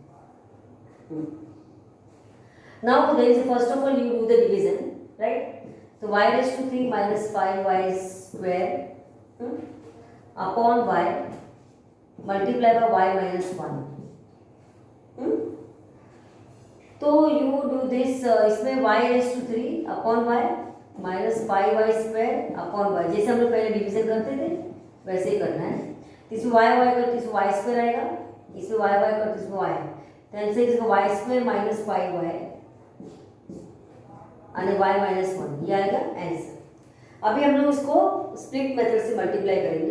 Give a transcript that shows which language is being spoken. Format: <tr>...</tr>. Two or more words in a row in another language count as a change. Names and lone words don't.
<en>Now there is, first of all you do the division, right? So y raised to 3 minus 5 y square upon y multiply by y minus 1. तो you do this, इसमें y raised to 3 upon y minus 5y square upon y,</en> <hi>जैसे हम लोग पहले डिवीजन करते थे वैसे ही करना है. इसमें y करते इसमें</hi> <en>y square</en> <hi>आएगा, इसमें y करते इसमें y, तो आंसर इसका</hi> <en>y square minus 5y</en> <hi>और</hi> <en>y minus 1,</en> <hi>ये आएगा आंसर. अभी हम लोग इसको</hi> <en>split method</en> <hi>से मल्टीप्लाई करेंगे.</hi>